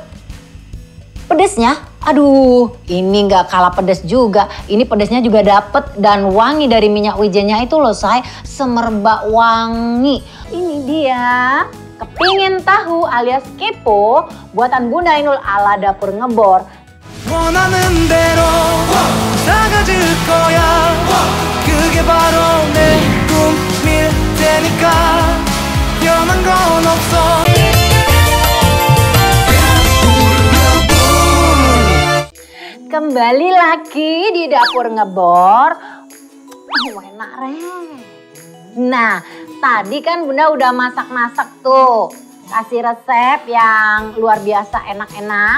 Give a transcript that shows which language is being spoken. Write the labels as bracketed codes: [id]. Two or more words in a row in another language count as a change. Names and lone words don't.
[id] Pedesnya, aduh, ini nggak kalah pedes juga. Ini pedesnya juga dapet dan wangi dari minyak wijennya itu loh Say, semerbak wangi. Ini dia. Kepingin tahu alias kepo buatan Bunda Inul ala dapur ngebor. [ko] 원하는 대로 사가질 거야 그게 바로 내 꿈일 테니까 변한 건 없어 [id] Kembali lagi di dapur ngebor. Enak Nah, tadi kan Bunda udah masak-masak tuh. Kasih resep yang luar biasa enak-enak.